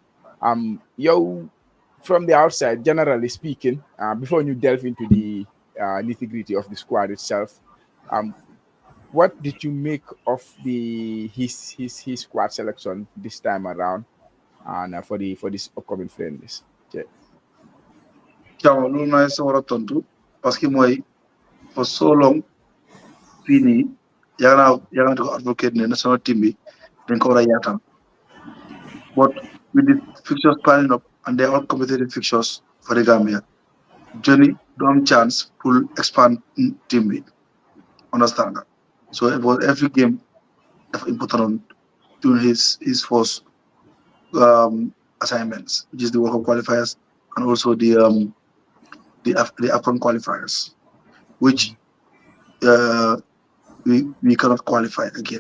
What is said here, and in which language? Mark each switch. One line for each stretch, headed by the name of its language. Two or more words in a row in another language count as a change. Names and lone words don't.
English: From the outside, generally speaking, before you delve into the nitty-gritty of the squad itself, what did you make of his squad selection this time around, and for this upcoming friendlies? Okay.
Wolof: Thiaw loolu naa sa war a tontu parce que mooy
English: for so long
Wolof: fii nii yaa naa di ko advocate ne national team bi dañ ko war a yaatal
English: but with the fixtures piling up and they are all competitive fixtures for the Gambia, Jonny
Wolof: do am
English: chance to expand
Wolof: team bi
English: understand nga so about every game dafa important on doing his first assignments, which is the World Cup qualifiers and also the AFCON qualifiers, which uh, we cannot qualify again.